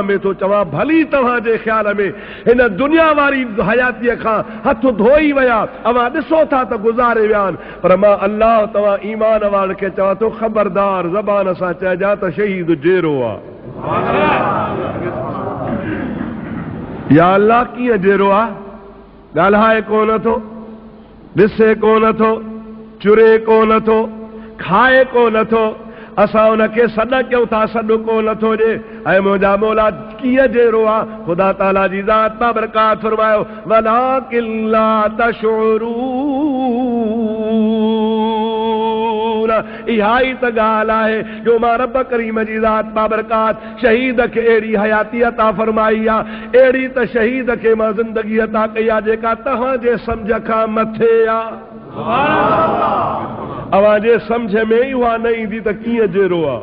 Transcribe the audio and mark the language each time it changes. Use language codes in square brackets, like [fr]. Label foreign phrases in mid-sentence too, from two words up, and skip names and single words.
[sd] में थो चवां भली तव्हांजे ख़्याल में हिन दुनिया वारी हयातीअ खां हथ धोई विया अवां ॾिसो था त गुज़ारे विया आहिनि पर मां अल्लाह तव्हां ईमान वारनि खे चवां थो ख़बरदार ज़बान सां चइजां त शहीद जेरो आहे या अल्लाह कीअं जहिड़ो आहे, ॻाल्हाए कोन थो, ॾिसे कोन थो, चुरे कोन थो, खाए कोन थो, असां उनखे सॾ कयूं था, सॾ कोन थो ॾे। ऐं मुंहिंजा मौला कीअं जहिड़ो आहे, ख़ुदा ताला जी ज़ात बाबरकात फरमायो [ar] ولكن لا تشعرون. [sd] इहा ई त ॻाल्हि आहे जो मां रब करीम जी ज़ात बाबरकात शहीद खे अहिड़ी हयाती अता फरमाई आहे, अहिड़ी त शहीद खे मां ज़िंदगी अता कई आहे जेका तव्हांजे सम्झ खां मथे आहे। अवां जे सम्झ में ई उहा न ईंदी त कीअं जहिड़ो आहे।